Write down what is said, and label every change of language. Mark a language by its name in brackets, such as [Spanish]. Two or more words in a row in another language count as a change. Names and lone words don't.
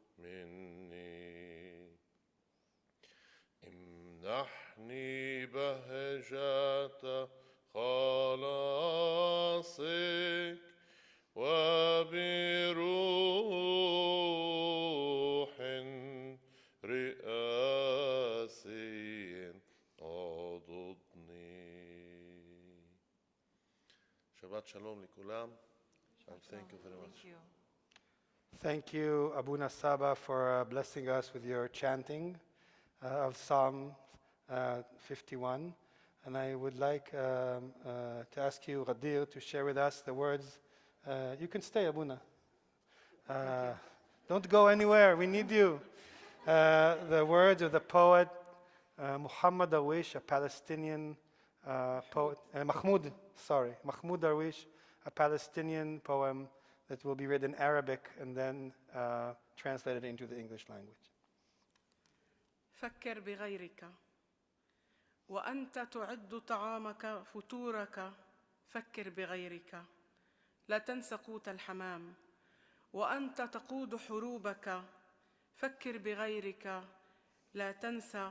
[Arabic] مني امنحني بهجة خلاصك وبروح رئاسي عضدني. [Hebrew] שבת שלום לכולם. [English] And thank you very much. Thank you. Thank you, Abuna Saba, for blessing us with your chanting of Psalm 51. And I would like to ask you, Ghadir, to share with us the words. You can stay, Abuna. Don't go anywhere. We need you. The words of the poet Muhammad Darwish, a Palestinian poet. Mahmoud Darwish, a Palestinian poem that will be read in Arabic and then translated into the English language. [Arabic] فكر بغيرك وأنت تعد طعامك فطورك فكر بغيرك لا تنس قوت الحمام وأنت تقود حروبك فكر بغيرك لا تنسى